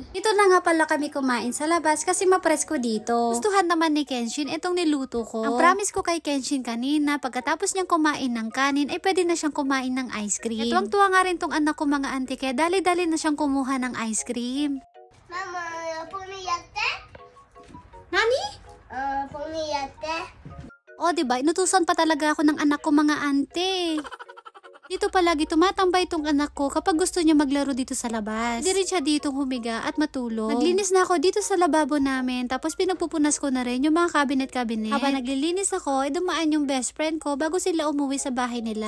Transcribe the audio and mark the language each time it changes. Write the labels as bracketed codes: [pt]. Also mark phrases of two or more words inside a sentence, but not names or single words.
[tl] Ito na nga pala kami kumain sa labas kasi mapresko dito. Gustuhan naman ni Kenshin itong niluto ko. Ang promise ko kay Kenshin kanina, pagkatapos niyang kumain ng kanin, ay pwede na siyang kumain ng ice cream. Ito ang tuwa nga rin tong anak ko mga auntie, kaya dali-dali na siyang kumuha ng ice cream. [ja] Mama, ぷにやって? Nani? ぷにやって? [tl] O diba, inutusan pa talaga ako ng anak ko mga auntie. Dito palagi tumatambay itong anak ko kapag gusto niya maglaro dito sa labas. Hindi rin siya dito humiga at matulog. Naglinis na ako dito sa lababo namin, tapos pinagpupunas ko na rin yung mga cabinet-cabinet. Habang naglilinis ako, ay dumaan yung best friend ko bago sila umuwi sa bahay nila.